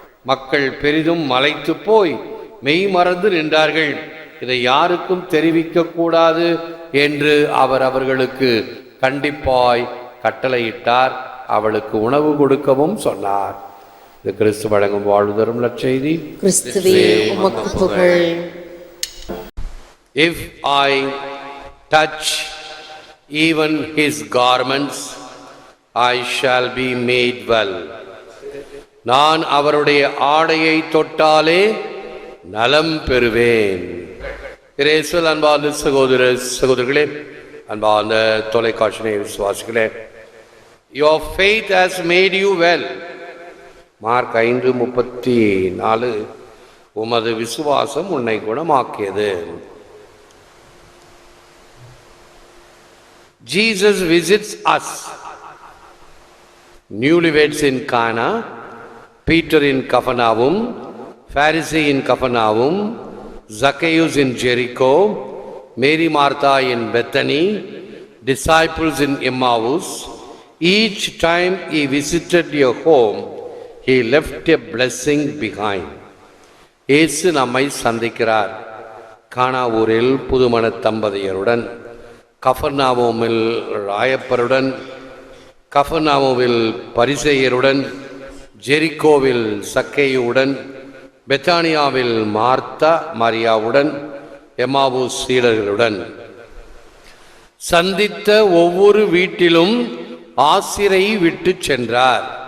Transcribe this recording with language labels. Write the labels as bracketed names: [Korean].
[Tamil] மக்கள் பெரிதும் மலைத்து போய் மெய் மறந்து நின்றார்கள். இதை யாருக்கும் தெரிவிக்க கூடாது என்று அவர் அவர்களுக்கு கண்டிப்பாய் கட்டளையிட்டார். அவளுக்கு உணவு கொடுக்கவும் சொன்னார். இது கிறிஸ்து வழங்கும் வாழ்வு தரும் நற்செய்தி. கிறிஸ்துவே உமக்கு புகழ். [English] If I touch even his garments, I shall be made well. [Tamil] நான் அவருடைய ஆடையை தொட்டாலே நலம் பெறுவேன். இயேசுவில் அன்பார்ந்த சகோதரர்களே, அன்பார்ந்த தொலைக்காட்சி விசுவாசிகளே, [English] your faith has made you well. [Tamil] Mark 5:34, உமது விசுவாசம் உன்னை குணமாக்கியது. [English] Jesus visits us. Newlyweds in Cana, Peter in Capernaum, Pharisee in Capernaum, Zacchaeus in Jericho, Mary Martha in Bethany, disciples in Emmaus. Each time he visited your home, he left a blessing behind. [Tamil] இயேசு நம்மை சந்திக்கிறார். கானா ஊரில் புதுமண தம்பதியருடன், கஃபர்நாவுமில் ராயப்பருடன், கஃபர்நாவுமில் பரிசேயருடன், ஜெரிக்கோவில் சக்கேயுடன், பெத்தானியாவில் Martha மரியாவுடன், எம்மாவு சீடர்களுடன் சந்தித்த ஒவ்வொரு வீட்டிலும் ஆசிரை விட்டு சென்றார்.